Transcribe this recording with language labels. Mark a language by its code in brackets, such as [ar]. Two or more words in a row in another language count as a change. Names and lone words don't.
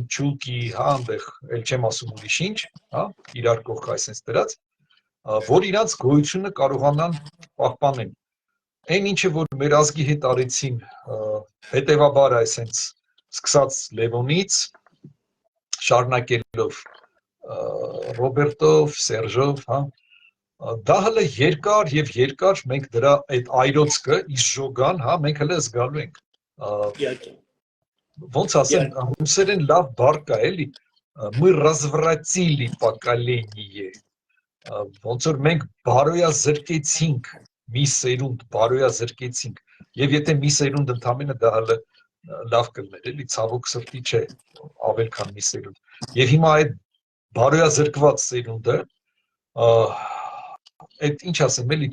[hy] ճուկի, հա, այնտեղ, ել չեմ ասում ուրիշ ինչ, հա, իրար կողք այսպես դրած, որ իրանց գոյությունը կարողանան պահպանել։ Այն ինչը որ մեր ազգի հետ արեցին, հետեւաբար այսպես սկսած Լևոնից, շարունակելով Ռոբերտով, Սերժով, հա, դա հələ երկար մենք դրա այդ այրոցը իսժոգան, հա, մենք հələ զգալու ենք։ Ոնց ասեմ, ռուսերեն լավ բառ կա, էլի, [ru] мы развратили поколение։ [hy] Ոնց որ մենք բարոյազրկեցինք մի սերունդ, բարոյազրկեցինք։ Եվ եթե մի սերունդ ընդամենը դա հələ լավ կլներ, էլի, ցավոք սրտի չէ, ավել քան մի սերունդ։ Եվ հիմա այդ բարոյազրկված սերունդը, այդ ինչ ասեմ, էլի,